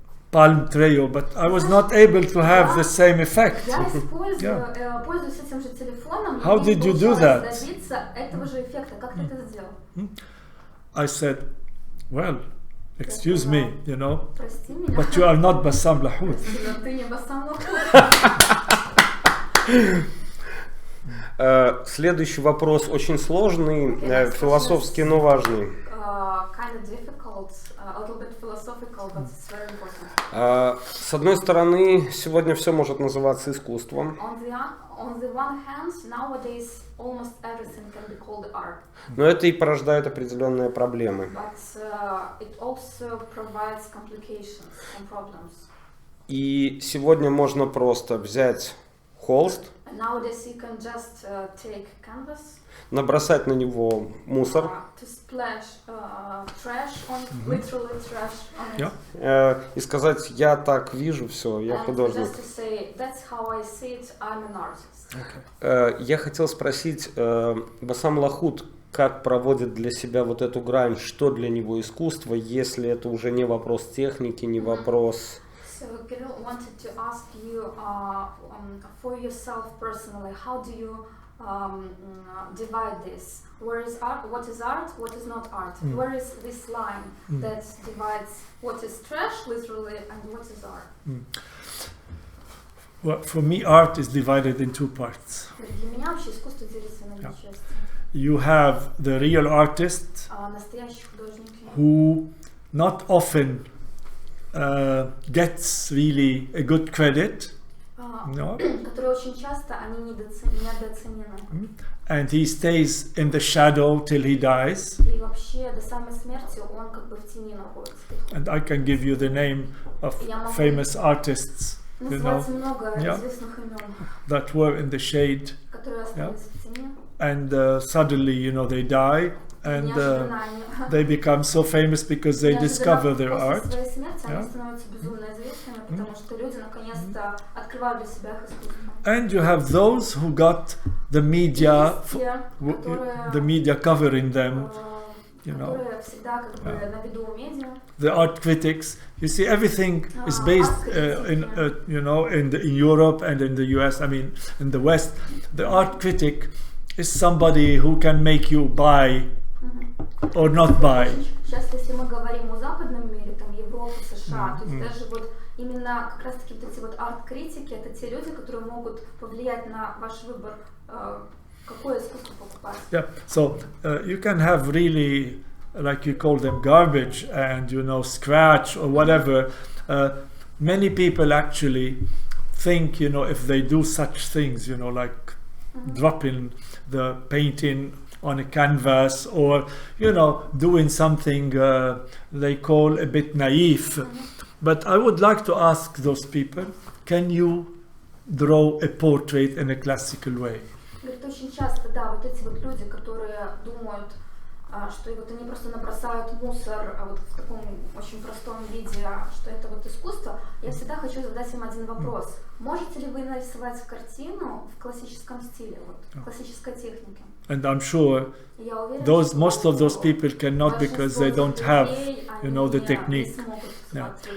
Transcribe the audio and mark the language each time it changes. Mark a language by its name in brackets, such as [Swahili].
[English] palm treo, but I was not able to have the same effect. [Russian] Я пользуюсь этим же телефоном. [English] How did you do that? [Russian] Добиться этого же эффекта. Как ты это сделал? [English] I said, well, excuse me, you know, [Russian] Прости меня. [English] but you are not Bassam Lahoud. [Russian] Но ты не Bassam Lahoud. Следующий вопрос очень сложный, философский, но важный. [English] Kind of difficult, a little bit philosophical, but it's very important. [Russian] С одной стороны, сегодня все может называться искусством. [English] On the one hand, nowadays almost everything can be called art. [Russian] Но это и порождает определенные проблемы. [English] But it also provides complications and problems. [Russian] И сегодня можно просто взять холст, [English] And nowadays you can just take canvas, [Russian] набросать на него мусор, [English] to splash trash on it, literally trash on it. [Russian] и сказать: я так вижу все, я [English] And [Russian] художник. [English] just to say, that's how I see it, I'm an artist. [Russian] Я хотел спросить Bassam Lahoud, как проводит для себя вот эту грань, что для него искусство, если это уже не вопрос техники, не вопрос... [English] So Kirill wanted to ask you, for yourself personally, how do you divide this? Where is art? What is art? What is not art? Where is this line that divides what is trash, literally, and what is art? Well, for me, art is divided in two parts. [Russian] Для меня вообще искусство делится на две части. [English] You have the real artist [Russian] Настоящие художники, [English] who not often gets really a good credit, no? [Russian] которые очень часто они недооценены. [English] And he stays in the shadow till he dies. [Russian] И вообще до самой смерти он как бы в тени находится. [English] And I can give you the name of famous artists, you know, [Russian] Называть много известных имен, [English] that were in the shade, [Russian] которые остались в тени. [English] and suddenly, you know, they die, and [Russian] Неожиданно они [English] they become so famous because they discover their art. [Russian] После своей смерти они становятся безумно известными, потому что люди наконец-то открывают для себя их искусство. [English] And you have those who got the media, the media covering them, you know. [Russian] Которые всегда как бы на виду у медиа. [English] The art critics, you see, everything is based you know, in Europe and in the US. I mean, in the West, the art critic is somebody who can make you buy or not buy. [Russian] Сейчас, если мы говорим о западном мире, там Европа, США, то есть даже вот именно как раз-таки вот эти вот арт-критики, это те люди, которые могут повлиять на ваш выбор, какое искусство покупать. [English] Yeah, so you can have really, like you call them, garbage and, you know, scratch or whatever. Many people actually think, you know, if they do such things, you know, like dropping the painting on a canvas, or, you know, doing something they call a bit naive. But I would like to ask those people, can you draw a portrait in a classical way? [Russian] Говорит, очень часто, да, вот эти вот люди, которые думают, что вот они просто набросают мусор вот в таком очень простом виде, что это вот искусство, я всегда хочу задать им один вопрос. Можете ли вы нарисовать картину в классическом стиле, вот, в классической технике? [English] And I'm sure most of those people cannot because they don't have, you know, the technique. Yeah.